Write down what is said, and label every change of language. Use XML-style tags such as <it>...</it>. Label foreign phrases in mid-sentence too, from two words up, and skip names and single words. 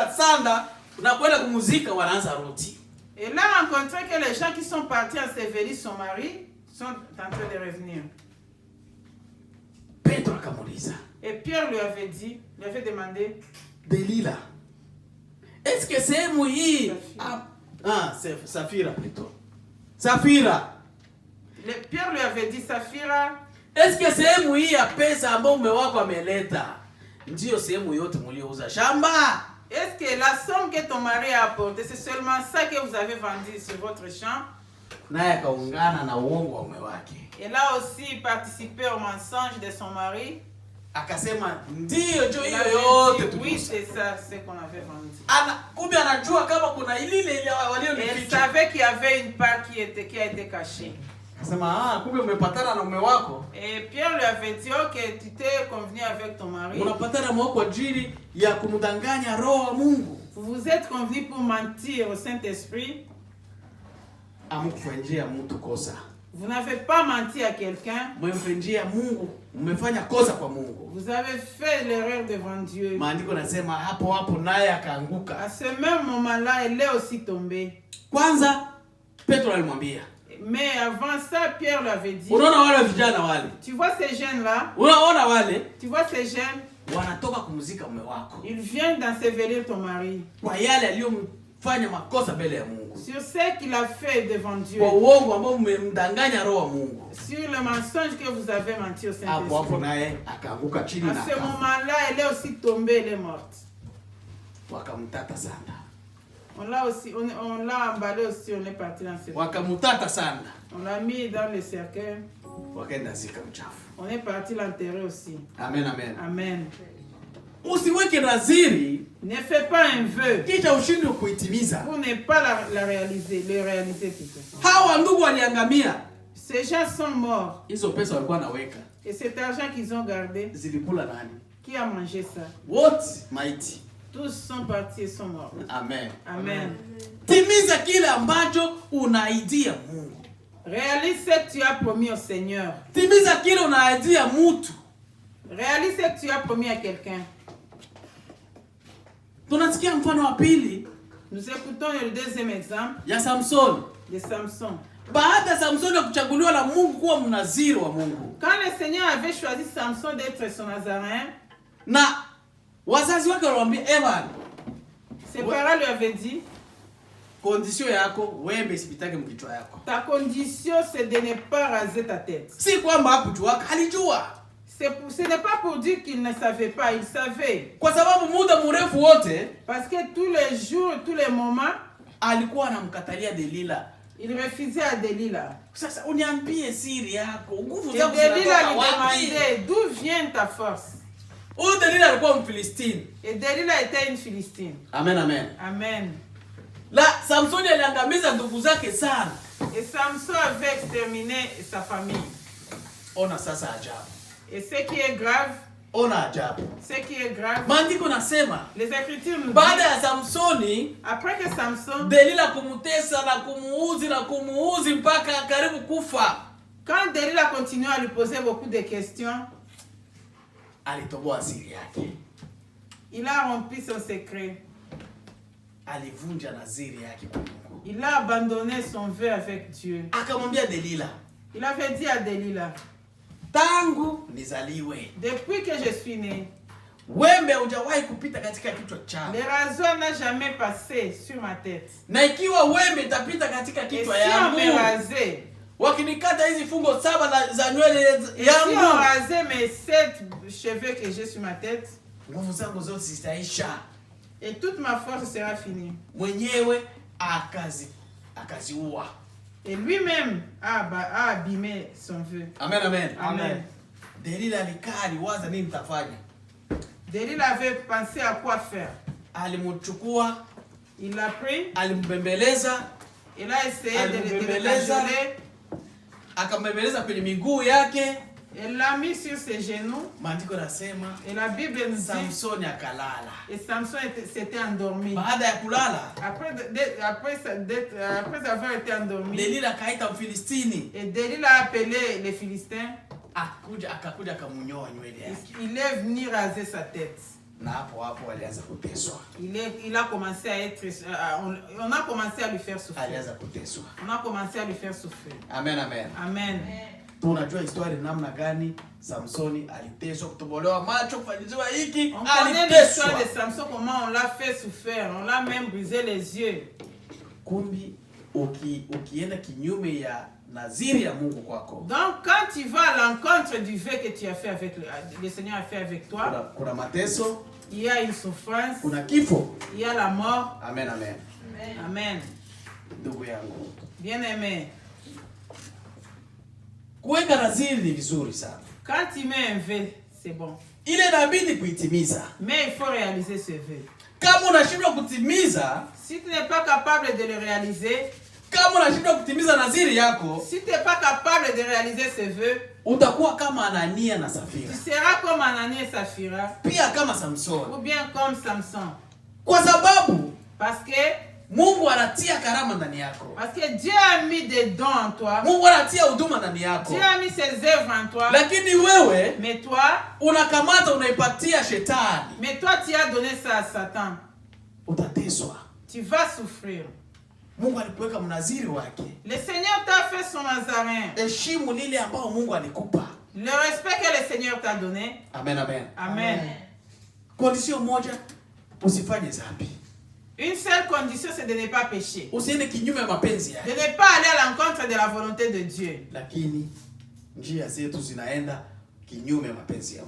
<sw>sanda unakwenda kumuzika wanaanza roti.</sw> <fr>Et là, on a rencontré que les gens qui sont partis ensevelir son mari sont en train de revenir.</fr> <sw>Petro akamuuliza.</sw> <fr>Et Pierre lui avait dit, lui avait demandé, Delila, est-ce que</fr> <sw>sehemu hii</sw> <fr>c'est Safira plutôt. Safira. Pierre lui avait dit, Safira, est-ce que</fr> <sw>sehemu hii ya pesa ambayo mume wako ameleta ndio sehemu yote mliouza shamba?</sw> <fr>Est-ce que la somme que ton mari a apportée, c'est seulement ça que vous avez vendu sur votre champ?</fr> <sw>Naye akaungana na uongo wa mume wake.</sw> <fr>Et là aussi participer au mensonge de son mari.</fr> <sw>Akasema ndio jo hiyo yote tu.</sw> <fr>Oui, c'est ça ce qu'on avait vendu.</fr> <sw>Kumbe anajua kama kuna ile walionificha.</sw> <fr>Il savait qu'il y avait une part qui a été cachée.</fr> <sw>Akasema kumbe umepatana na mume wako.</sw> <fr>Et Pierre lui avait dit OK, tu t'es convenu avec ton mari.</fr> <sw>Unapatana na mume wako ajili ya kumdanganya roho wa Mungu.</sw> <fr>Vous vous êtes convenu pour mentir au Saint-Esprit.</fr> <sw>Amkufanyia mtu kosa.</sw> <fr>Vous n'avez pas menti à quelqu'un.</fr> <sw>Mmemfanyia Mungu, mmefanya kosa kwa Mungu.</sw> <fr>Vous avez fait l'erreur devant Dieu.</fr> <sw>Maandiko nasema hapo naye akaanguka.</sw> <fr>À ce même moment-là, elle est aussi tombée.</fr> <sw>Kwanza Petro alimwambia.</sw> <fr>Mais avant ça, Pierre lui avait dit.</fr> <sw>Unaona wale vijana wale?</sw> <fr>Tu vois ces jeunes là?</fr> <sw>Unaona wale?</sw> <fr>Tu vois ces jeunes?</fr> <sw>Wanatoka kumzika mume wako.</sw> <fr>Ils viennent d'ensevelir ton mari.</fr> <sw>Kwa yale aliyomfanya makosa mbele ya Mungu.</sw> <fr>Sur ce qu'il a fait devant Dieu.</fr> <sw>Kwa uongo ambao mmemdanganya roho wa Mungu.</sw> <fr>Sur le mensonge que vous avez menti au Saint-Esprit.</fr> <sw>Hapo naye akaanguka chini na.</sw> <fr>À ce moment-là, elle est aussi tombée, elle est morte.</fr> <sw>Wakamtata sana.</sw> <fr>On l'a emballé aussi, on est parti dans ce.</fr> <sw>Wakamtata sana.</sw> <fr>On l'a mis dans le cercueil.</fr> <sw>Wakaenda zika mchafu.</sw> <fr>On est parti l'enterrer aussi.</fr> <sw>Amen, amen.</sw> <fr>Amen.</fr> <sw>Usiweke naziri.</sw> <fr>Ne fais pas un vœu.</fr> <sw>Kisha ushindwe kuitimiza.</sw> <fr>Pour ne pas le réaliser plutôt.</fr> <sw>Hawa ndugu waliangamia.</sw> <fr>Ces gens sont morts.</fr> <sw>Hizo pesa walikuwa naweka.</sw> <fr>Et cet argent qu'ils ont gardé.</fr> <sw>Zilikula nani?</sw> <fr>Qui a mangé ça?</fr> <sw>Wote maiti.</sw> <fr>Tous sont partis et sont morts.</fr> <sw>Amen.</sw> <fr>Amen.</fr> <sw>Timiza kile ambacho unaidia Mungu.</sw> <fr>Réalise ce que tu as promis au Seigneur.</fr> <sw>Timiza kile unaidia mtu.</sw> <fr>Réalise ce que tu as promis à quelqu'un.</fr> <sw>Tunasikia mfano wa pili.</sw> <fr>Nous écoutons le deuxième exemple.</fr> <sw>Ya Samson.</sw> <fr>De Samson.</fr> <sw>Baada Samson kuchaguliwa na Mungu kuwa mnaziri wa Mungu.</sw> <fr>Quand le Seigneur avait choisi Samson d'être son nazaréen,</fr> <sw>na wazazi wake walimwambia Evan,</sw> <fr>ses parents lui avaient dit,</fr> <sw>condition yako wewe isipitake mkichwa yako.</sw> <fr>Ta condition c'est de ne pas raser ta tête.</fr> <sw>Si kwamba hakujua, alijua.</sw> <fr>Ce n'est pas pour dire qu'il ne savait pas, il savait.</fr> <sw>Kwa sababu muda mrefu wote,</sw> <fr>parce que tous les jours, tous les moments,</fr> <sw>alikuwa anamkatalia Delila.</sw> <fr>Il refusait à Delila.</fr> <sw>Sasa uniambie siri yako. Nguvu</sw> <fr>zako Delila lui demandait d'où vient ta force.</fr> <sw>Huyu Delila alikuwa Mfilistini.</sw> <fr>Et Delila était une Philistine.</fr> <sw>Amen, amen.</sw> <fr>Amen.</fr> <sw>La Samson aliangamiza ndugu zake sana.</sw> <fr>Et Samson avait exterminé sa famille.</fr> <sw>Ona sasa ajabu.</sw> <fr>Et ce qui est grave,</fr> <sw>ona ajabu.</sw> <fr>Ce qui est grave,</fr> <sw>maandiko nasema,</sw> <fr>les Écritures nous</fr> <sw>baada ya Samsoni,</sw> <fr>après que Samson,</fr> <sw>Delila kumutesa na kumuuzi mpaka karibu kufa.</sw> <fr>Quand Delila continue à lui poser beaucoup de questions,</fr> <sw>alitoboa siri yake.</sw> <fr>Il a rompu son secret.</fr> <sw>Alivunja naziri yake kwa Mungu.</sw> <fr>Il a abandonné son vœu avec Dieu.</fr> <sw>Akamwambia Delila.</sw> <fr>Il avait dit à Delila,</fr> <sw>tangu nizaliwe,</sw> <fr>depuis que je suis né,</fr> <sw>wembe hujawahi kupita katika kichwa changu.</sw> <fr>Le rasoir n'a jamais passé sur ma tête.</fr> <sw>Na ikiwa wembe itapita katika kichwa yangu,</sw> <fr>si on me rasait,</fr> <sw>wakinikata hizi fungo 7 za nywele yangu,</sw> <fr>si on rasait mes 7 cheveux que j'ai sur ma tête,</fr> <sw>nguvu zangu zote zitaisha,</sw> <fr>et toute ma force sera finie.</fr> <sw>Mwenyewe akaziua.</sw> <fr>Et lui-même a abîmé son vœu.</fr> <sw>Amen, amen.</sw> <fr>Amen.</fr> <sw>Delila alikaa aliwaza nini nitafanya.</sw> <fr>Delila avait pensé à quoi faire.</fr> <sw>Alimchukua,</sw> <fr>il l'a pris,</fr> <sw>alimbembeleza,</sw> <fr>il a essayé de le cajoler,</fr> <sw>akambembeleza kwenye miguu yake.</sw> <fr>Elle l'a mis sur ses genoux.</fr> <sw>Maandiko nasema,</sw> <fr>et la Bible nous dit,</fr> <sw>Samson akalala.</sw> <fr>Et Samson s'était endormi.</fr> <sw>Baada ya kulala,</sw> <fr>après avoir été endormi,</fr> <sw>Delila akaita Mfilistini.</sw> <fr>Et Delila a appelé les Philistins.</fr> <sw>Akakuja akamunyoa nywele yake.</sw> <fr>Il est venu raser sa tête.</fr> <sw>Na hapo alianza kuteswa.</sw> <fr>Il a commencé à être... on a commencé à lui faire souffrir.</fr> <sw>Alianza kuteswa.</sw> <fr>On a commencé à lui faire souffrir.</fr> <sw>Amen, amen.</sw> <fr>Amen.</fr> <sw>Tunajua historia namna gani Samsoni aliteswa, kutobolewa macho, kufanyiziwa hiki,</sw> <fr>on connaît l'histoire de Samson, comment on l'a fait souffrir, on l'a même brisé les yeux.</fr> <sw>Kumbi ukienda kinyume ya naziri ya Mungu kwako.</sw> <fr>Donc quand tu vas à l'encontre du vœu que tu as fait avec le Seigneur a fait avec toi,</fr> <sw>kuna mateso,</sw> <fr>il y a une souffrance,</fr> <sw>kuna kifo,</sw> <fr>il y a la mort.</fr> <sw>Amen, amen.</sw> <fr>Amen.</fr> <sw>Ndugu yangu,</sw> <fr>bien-aimé,</fr> <sw>kuweka naziri ni vizuri sana.</sw> <fr>Quand tu mets un vœu, c'est bon.</fr> <sw>Ile inabidi kuitimiza.</sw> <fr>Mais il faut réaliser ce vœu.</fr> <sw>Kama unashindwa kutimiza,</sw> <fr>si tu n'es pas capable de le réaliser,</fr> <sw>kama unashindwa kutimiza naziri yako,</sw> <fr>si tu n'es pas capable de réaliser ce vœu,</fr> <sw>utakuwa kama Anania na Safira.</sw> <fr>Tu seras comme Anania et Safira.</fr> <sw>Pia kama Samson.</sw> <fr>Ou bien comme Samson.</fr> <sw>Kwa sababu</sw> <fr>parce que</fr> <sw>Mungu anatia karama ndani yako.</sw> <fr>Parce que Dieu a mis des dons en toi.</fr> <sw>Mungu anatia huduma ndani yako.</sw> <fr>Dieu a mis ses œuvres en toi.</fr> <sw>Lakini wewe,</sw> <fr>mais toi,</fr> <sw>unakamata unaipatia shetani.</sw> <fr>Mais toi tu as donné ça à Satan.</fr> <sw>Utateswa.</sw> <fr>Tu vas souffrir.</fr> <sw>Mungu alikuweka mnaziri wake.</sw> <fr>Le Seigneur t'a fait son nazarin.</fr> <sw>Heshimu lile ambao Mungu alikupa.</sw> <fr>Le respect que le Seigneur t'a donné.</fr> <sw>Amen, amen.</sw> <fr>Amen.</fr> <sw>Condition moja, usifanye dhambi.</sw> <fr>Une seule condition, c'est de ne pas pécher.</fr> <sw>Usiende kinyume mapenzi yake.</sw> <fr>De ne pas aller à l'encontre de la volonté de Dieu.</fr> <sw>Lakini njia zetu zinaenda kinyume mapenzi ya Mungu.</sw>